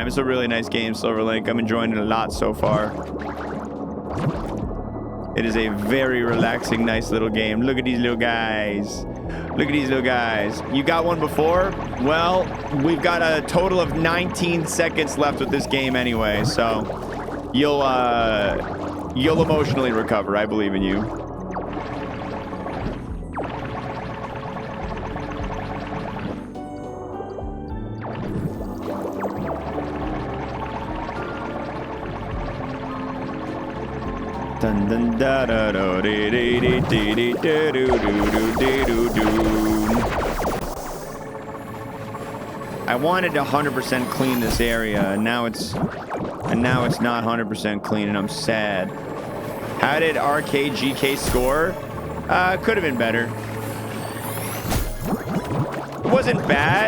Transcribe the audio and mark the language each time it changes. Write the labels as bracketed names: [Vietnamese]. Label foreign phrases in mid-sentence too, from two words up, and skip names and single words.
[English] It's a really nice game, Silverlink. I'm enjoying it a lot so far. It is a very relaxing, nice little game. Look at these little guys. Look at these little guys. You got one before? Well, we've got a total of 19 seconds left with this game anyway, so you'll emotionally recover. I believe in you. Dun dun da da do dee dee dee dee dee do do do dee do do. I wanted to 100% clean this area, and now it's not 100% clean, and I'm sad. How did RKGK score? Could have been better. It wasn't bad.